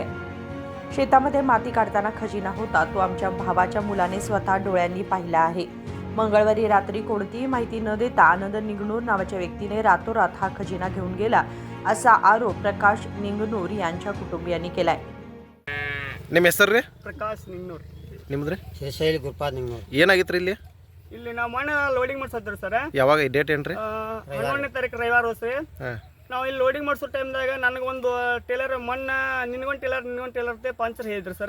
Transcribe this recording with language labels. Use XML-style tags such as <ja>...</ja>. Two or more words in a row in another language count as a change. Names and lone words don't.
<mr>शेतामध्ये माती काढताना खजिना होता तो आमच्या भावाच्या मुलाने स्वतः डोळ्यांनी पाहिला आहे. मंगळवारी रात्री कोणतीही माहिती न देता आनंद निंगनूर नावाच्या व्यक्तीने रातोरात हा खजिना घेऊन गेला असा आरोप प्रकाश निंगनूर यांच्या कुटुंबियांनी केलाय.</mr> <kn>ನಿಮ್ಮ ಹೆಸರು ರೀ? ಪ್ರಕಾಶ್ ನಿಂಗ್ನೂರ್. ನಿಮ್ದು ರೀ? ಶೇಷೈಲಿ ಗುರುಪಾದ್ ನಿಂಗ್ನೂರ್. ಏನಾಗಿತ್ತು ರೀ ಇಲ್ಲಿ? ಇಲ್ಲಿ ನಾವು ಮಣ್ಣು ಲೋಡಿಂಗ್ ಮಾಡ್ಸತ್ತೀವಿ ಸರ್. ಯಾವಾಗ ಡೇಟ್ ಏನು ರೀ? 11ನೇ ತಾರೀಕು ರವಿವಾರ ಹೋಸ್ರಿ. ಹಾಂ, ನಾವು ಇಲ್ಲಿ ಲೋಡಿಂಗ್ ಮಾಡಿಸೋ ಟೈಮ್ದಾಗ ನನಗೊಂದು ಟೇಲರ್ ಮಣ್ಣು ನಿನ್ಗೊಂದು ಟೇಲರ್ ಪಂಚರ್ ಹೇಳಿದ್ರು ಸರ್.</kn>